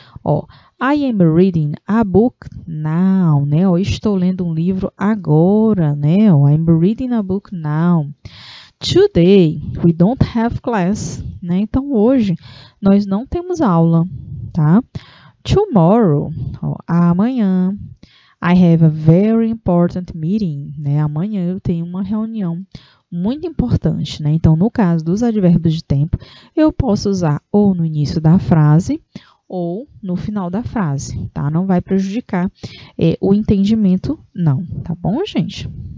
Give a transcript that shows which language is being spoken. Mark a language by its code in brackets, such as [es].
[en] Ó, I am reading a book now, né? [pt] Ó, estou lendo um livro agora, né? [en] Ó, I'm reading a book now. Today, we don't have class, né? [pt] Então, hoje, nós não temos aula, tá? [en] Tomorrow, ó, amanhã. I have a very important meeting, né? [pt] Amanhã eu tenho uma reunião muito importante, né? Então, no caso dos advérbios de tempo, eu posso usar ou no início da frase ou no final da frase, tá? Não vai prejudicar o entendimento, não, tá bom, gente?